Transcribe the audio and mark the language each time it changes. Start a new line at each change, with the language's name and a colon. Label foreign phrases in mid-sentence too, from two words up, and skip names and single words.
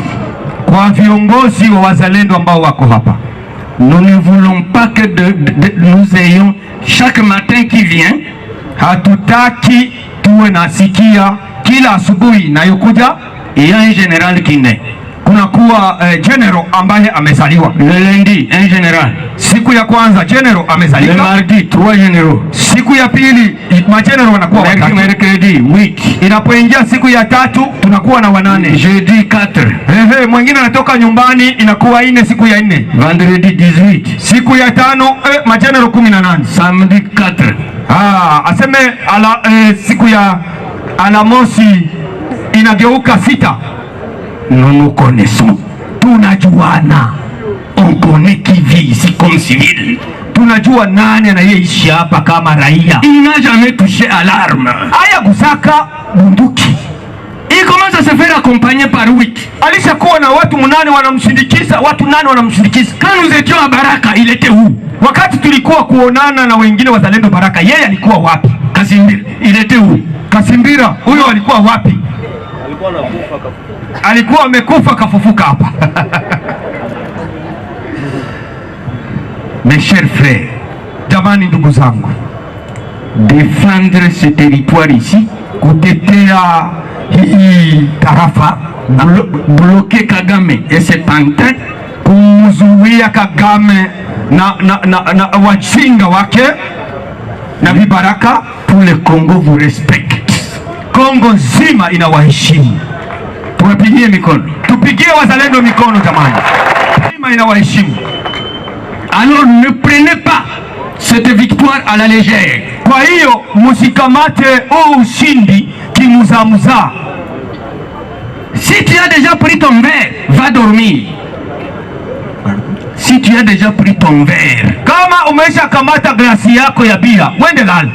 Swahili: kwa viongozi wa Wazalendo ambao wako hapa,
French: nous ne voulons pas que nous ayons chaque matin qui vient,
Swahili: hatutaki tuwe nasikia kila asubuhi inayokuja
French: il y a un général qui naît.
Swahili: Kunakuwa general ambaye amezaliwa.
French: Le lundi un général,
Swahili: siku ya kwanza general amezaliwa.
French: Le mardi 3 généraux,
Swahili: siku ya pili mageneral wanakuwa watatu.
French: Mercredi 8,
Swahili: inapoingia siku ya 3 tunakuwa na 8.
French: Jeudi 4,
Swahili: mwingine anatoka nyumbani inakuwa 4 siku ya 4.
French: Vendredi 18,
Swahili: siku ya 5 mageneral 18.
French: Samedi 4,
Swahili: aseme siku ya Alamosi inageuka 6.
French: Nous nous connaissons.
Swahili: Tunajuana.
French: On connaît qui vit ici comme civil.
Swahili: Tunajua nani anayeishi hapa kama raia.
French: Il n'a jamais touché à l'arme.
Swahili: Aya gusaka bunduki.
French: Il commence à se faire accompagner par 8.
Swahili: Alishakuwa na watu 8 wanamsindikiza, watu 8 wanamsindikiza.
French: Quand nous étions à Baraka, il était où?
Swahili: Wakati tulikuwa kuonana na wengine wazalendo Baraka, yeye alikuwa wapi?
French: Kasimbira, il était où?
Swahili: Kasimbira, huyo alikuwa wapi? Alikuwa amekufa kafufuka hapa.
French: Mes chers frères,
Swahili: jamani ndugu zangu,
French: défendre ce territoire ici,
Swahili: kutetea hii tarafa,
French: bloquer Kagame et ses pantins,
Swahili: kuzuia Kagame na wajinga wake na vibaraka.
French: Tout le Congo vous respecte.
Swahili: Kongo nzima inawaheshimu. Tuwapigie mikono. Tupigie wazalendo mikono jamani. Nzima inawaheshimu.
French: Alors ne prenez pas cette victoire à la légère.
Swahili: Kwa hiyo musikamate ushindi kimuzamuza.
French: Si tu as déjà pris ton verre, va dormir. Si tu as déjà pris ton verre,
Swahili: kama umesha kamata glasi yako ya bia, wende lala.